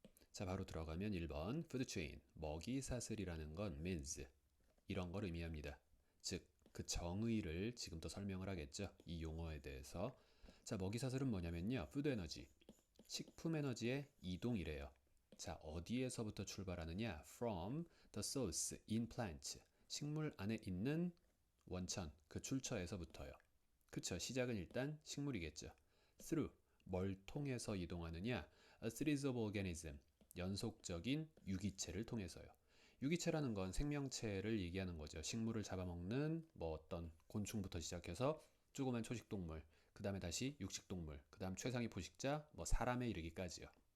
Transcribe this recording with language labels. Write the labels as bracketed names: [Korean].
[Korean] 자, 바로 들어가면 1번 food chain, 먹이 사슬이라는 건 [English] means [Korean] 이런 걸 의미합니다. 즉, 그 정의를 지금부터 설명을 하겠죠. 이 용어에 대해서. 자, 먹이 사슬은 뭐냐면요. [English] food energy, [Korean] 식품 에너지의 이동이래요. 자, 어디에서부터 출발하느냐? [English] From the source in plants. [Korean] 식물 안에 있는 원천, 그 출처에서부터요. 그쵸? 시작은 일단 식물이겠죠. Through, 뭘 통해서 이동하느냐? [English] A series of organism, [Korean] 연속적인 유기체를 통해서요. 유기체라는 건 생명체를 얘기하는 거죠. 식물을 잡아먹는 뭐 어떤 곤충부터 시작해서 조그만 초식동물, 그 다음에 다시 육식동물, 그 다음 최상위 포식자, 뭐 사람에 이르기까지요.